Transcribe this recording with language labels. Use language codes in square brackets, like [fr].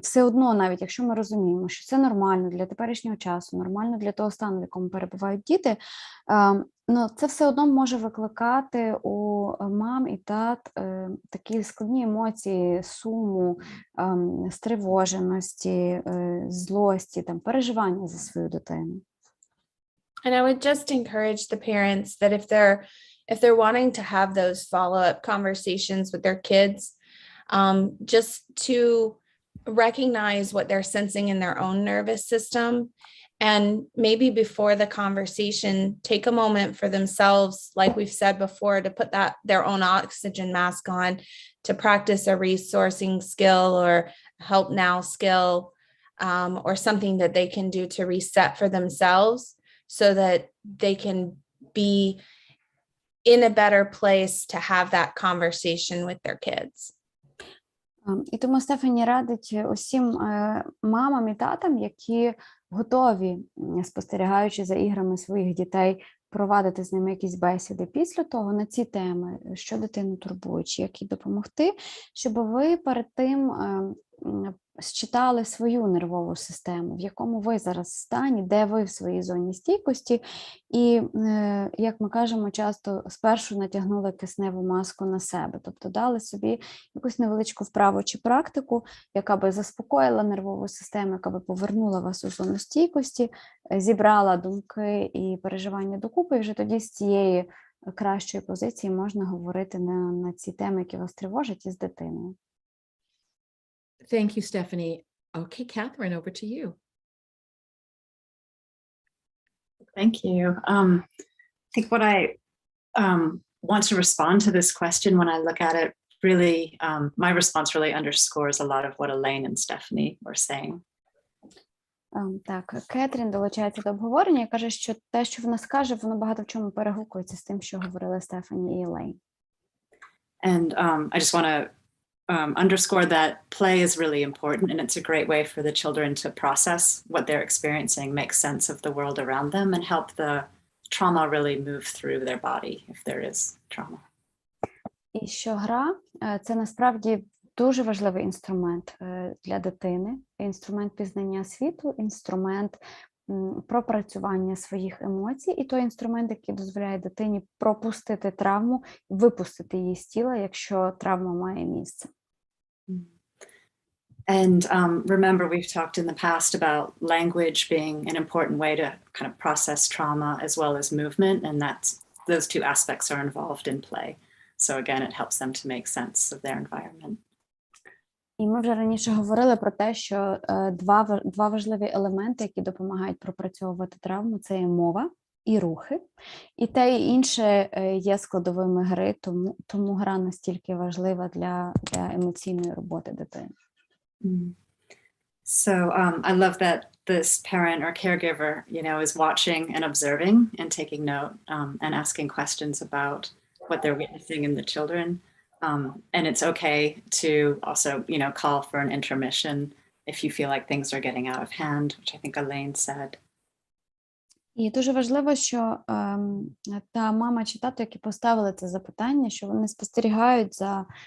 [uk] І все одно, навіть якщо ми розуміємо, що це нормально для теперішнього часу, нормально для того стану, в якому перебувають діти, це все одно може викликати у мам і тат такі складні емоції, суму, стривоженості, злості, переживання за свою дитину. [en] And I would just encourage the parents that if they're wanting to have those follow-up conversations with their kids, just to recognize what they're sensing in their own nervous system. And maybe before the conversation, take a moment for themselves, like we've said before, to put their own oxygen mask on, to practice a resourcing skill or help now skill, or something that they can do to reset for themselves so that they can be in a better place to have that conversation with their kids. [uk] І тому Стефані радить усім мамам і татам, які готові, спостерігаючи за іграми своїх дітей, провадити з ними якісь бесіди після того на ці теми, що дитину турбує, чи як їй допомогти, щоб ви перед тим считали свою нервову систему, в якому ви зараз стані, де ви в своїй зоні стійкості, і, як ми кажемо, часто спершу натягнули кисневу маску на себе, тобто дали собі якусь невеличку вправу чи практику, яка би заспокоїла нервову систему, яка би повернула вас у зону стійкості, зібрала думки і переживання докупи, і вже тоді з цієї кращої позиції можна говорити на ці теми, які вас тривожать, із дитиною. [en] Thank you, Stephanie. Okay, Catherine, over to you. Thank you. I think what I want to respond to this question when I look at it, really, my response really underscores a lot of what Elaine and Stephanie were saying. [uk] Так, Кетрін долучається до обговорення і каже, що те, що вона скаже, воно багато в чому перегукується з тим, що говорили Стефані і Елейн. [en] And I just want to underscore that play is really important, and it's a great way for the children to process what they're experiencing, make sense of the world around them, and help the trauma really move through their body if there is trauma. [uk] І що гра – це насправді дуже важливий інструмент для дитини, інструмент пізнання світу, інструмент пропрацювання своїх емоцій, і той інструмент, який дозволяє дитині пропустити травму, випустити її з тіла, якщо травма має місце. [en] And remember, we've talked in the past about language being an important way to kind of process trauma as well as movement, and those two aspects are involved in play. So again, it helps them to make sense of their environment. [uk] І ми вже раніше говорили про те, що два важливі елементи, які допомагають пропрацьовувати травму, це є мова і рухи. І те, і інше є складовими гри, тому гра настільки важлива для емоційної роботи дитини. [en] So I love that this parent or caregiver, is watching and observing and taking note and asking questions about what they're witnessing in the children. And it's okay to also, call for an intermission if you feel like things are getting out of hand, which I think Elaine said. [uk] І дуже важливо, що та мама чи тато, які поставили це запитання, що вони спостерігають за